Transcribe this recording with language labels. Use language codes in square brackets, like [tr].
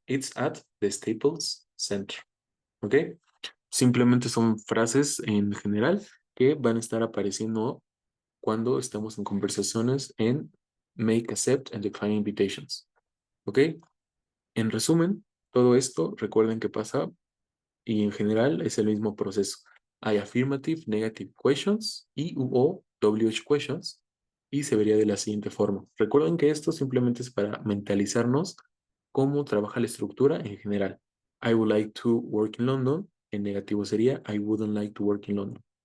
[en] It's at the Staples Center. [es] ¿Ok? Simplemente son frases en general que van a estar apareciendo cuando estamos en conversaciones en Make, Accept and Decline Invitations. ¿Ok? En resumen, todo esto, recuerden que pasa y en general es el mismo proceso. Hay affirmative, negative questions y o WH questions y se vería de la siguiente forma. Recuerden que esto simplemente es para mentalizarnos cómo trabaja la estructura en general. [en] I would like to work in London. [es] En negativo sería [en] I wouldn't like to work in London.